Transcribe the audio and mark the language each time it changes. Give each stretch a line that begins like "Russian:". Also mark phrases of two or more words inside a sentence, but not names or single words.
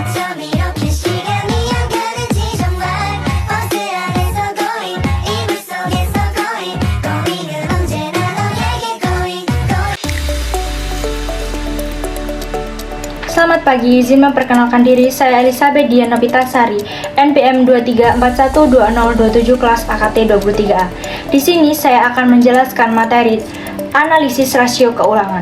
Korean: 밤이렇게 시간이 안 가는지 정말 버스 안에서 going 이불 속에서
English: going going
Korean: 은 언제나 너에게
English: going going.
Indonesian: Selamat pagi, izin memperkenalkan diri, saya Elizabeth Dian Novitasari, NPM 23412027 kelas AKT 23A. Di sini saya akan menjelaskan materi analisis rasio keuangan.